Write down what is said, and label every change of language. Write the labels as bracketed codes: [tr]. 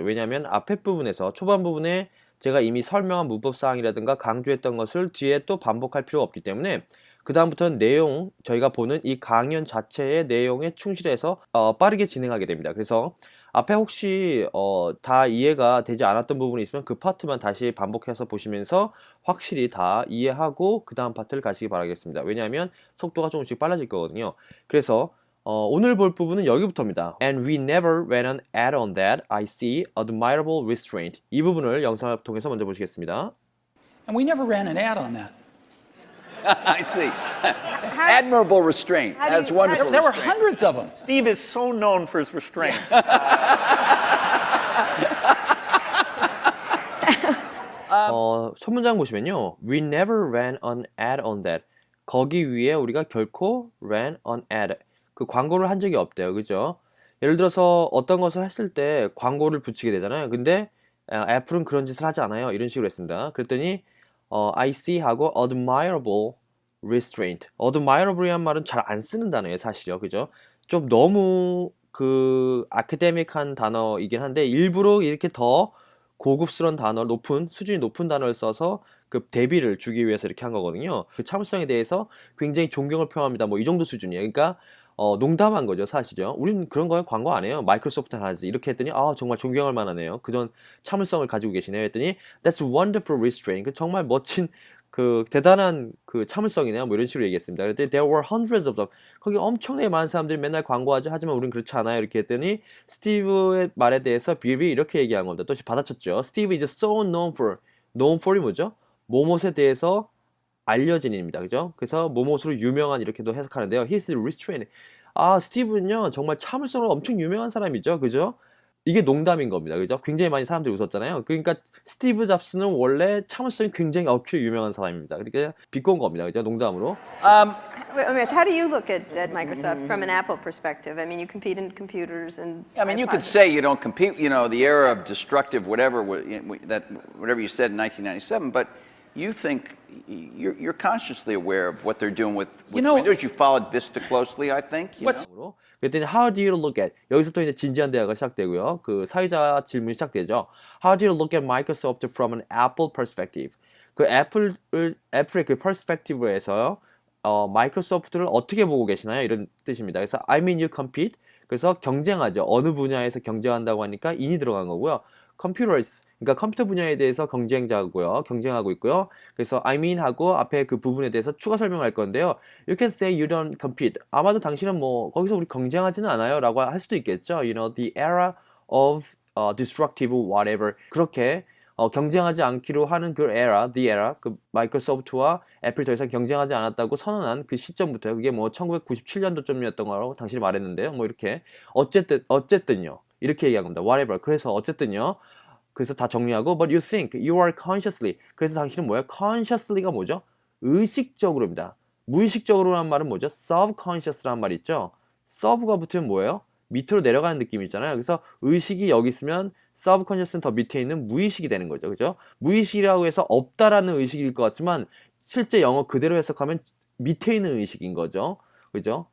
[ko] 왜냐하면 앞에 부분에서 초반 부분에 제가 이미 설명한 문법사항이라든가 강조했던 것을 뒤에 또 반복할 필요가 없기 때문에 그 다음부터는 내용, 저희가 보는 이 강연 자체의 내용에 충실해서 빠르게 진행하게 됩니다. 그래서 앞에 혹시 다 이해가 되지 않았던 부분이 있으면 그 파트만 다시 반복해서 보시면서 확실히 다 이해하고 그 다음 파트를 가시기 바라겠습니다. 왜냐하면 속도가 조금씩 빨라질 거거든요. 그래서 오늘 볼 부분은 여기부터입니다. [en] And we never ran an ad on that. I see admirable restraint. [ko] 이 부분을 영상을 통해서 먼저 보시겠습니다. [en] And we never ran an ad on that. I see. Admirable restraint. That's wonderful. There were restraint. hundreds of them. Steve is so known for his restraint. [ko] 첫 문장 보시면요. [en] We never ran an ad on that. [ko] 거기 위에 우리가 결코 [en] ran an ad. [ko] 그 광고를 한 적이 없대요. 그죠? 예를 들어서 어떤 것을 했을 때 광고를 붙이게 되잖아요. 근데 애플은 그런 짓을 하지 않아요. 이런 식으로 했습니다. 그랬더니 [en] I see 하고 admirable restraint. [ko] admirable이란 말은 잘 안 쓰는 단어예요. 사실요. 그죠? 좀 너무 그 아카데믹한 단어이긴 한데 일부러 이렇게 더 고급스러운 단어, 수준이 높은 단어를 써서 그 대비를 주기 위해서 이렇게 한 거거든요. 그 참을성에 대해서 굉장히 존경을 표합니다. 뭐 이 정도 수준이에요. 그러니까 농담한 거죠, 사실요. 우리는 그런 거에 광고 안 해요. 마이크로소프트는 하지. 이렇게 했더니 정말 존경할 만하네요. 그전 참을성을 가지고 계시네요. 했더니 [en] That's wonderful restraint. [ko] 그 정말 멋진 그 대단한 그 참을성이네요. 뭐 이런 식으로 얘기했습니다. 그랬더니 [en] There were hundreds of them. [ko] 거기 엄청나게 많은 사람들이 맨날 광고하죠. 하지만 우린 그렇지 않아요. 이렇게 했더니 스티브의 말에 대해서 빌이 이렇게 얘기한 겁니다. 또 받아쳤죠. [en] Steve is so known for. known for [ko] 이 뭐죠? 뭐뭇에 대해서 알려진 입니다. 그죠? 그래서 뭐뭇으로 유명한 이렇게도 해석하는데요. [en] He's restrained. [ko] 스티브는요, 정말 참을성으로 엄청 유명한 사람이죠. 그죠? 이게 농담인 겁니다. 그죠? 굉장히 많이 사람들이 웃었잖아요. 그러니까 스티브 잡스는 원래 참을성이 굉장히 억히로 유명한 사람입니다. 그러니까 비꼰 겁니다. 그죠? 농담으로. [en] How do you look at Microsoft from an Apple perspective? I mean, you compete in computers and. I mean, you could iPods. say you don't compete, the era of destructive whatever whatever you said in 1997, but you think you're consciously aware of what they're doing with Windows. You followed Vista closely, I think. What's [ko] 그랬더니 [en] How do you look at [ko] 여기서 또 이제 진지한 대화가 시작되고요. 그 사회자 질문이 시작되죠. How do you look at Microsoft from an Apple perspective? 그 애플의 그 perspective에서요. 마이크로소프트를 어떻게 보고 계시나요? 이런 뜻입니다. 그래서 [en] I mean you compete. [ko] 그래서 경쟁하죠. 어느 분야에서 경쟁한다고 하니까 in이 들어간 거고요. computers, 그러니까 컴퓨터 분야에 대해서 경쟁하고 있고요. 그래서 I mean 하고 앞에 그 부분에 대해서 추가 설명할 건데요. [en] You can say you don't compete. [ko] 아마도 당신은 뭐 거기서 우리 경쟁하지는 않아요 라고 할 수도 있겠죠. [en] You know, the era of destructive whatever. [ko] 그렇게 경쟁하지 않기로 하는 그 the era, 그 마이크로소프트와 애플이 더 이상 경쟁하지 않았다고 선언한 그 시점부터요. 그게 뭐 1997년도쯤이었던 거라고 당신이 말했는데요. 뭐 이렇게 어쨌든요. 이렇게 얘기한 겁니다. whatever. 그래서 어쨌든요. 그래서 다 정리하고 [en] but you think, you are consciously. [ko] 그래서 당신은 뭐예요? consciously가 뭐죠? 의식적으로입니다. 무의식적으로라는 말은 뭐죠? subconscious라는 말 있죠? sub가 붙으면 뭐예요? 밑으로 내려가는 느낌이 있잖아요. 그래서 의식이 여기 있으면 subconscious는 더 밑에 있는 무의식이 되는 거죠. 그죠? 무의식이라고 해서 없다라는 의식일 것 같지만 실제 영어 그대로 해석하면 밑에 있는 의식인 거죠. 그죠?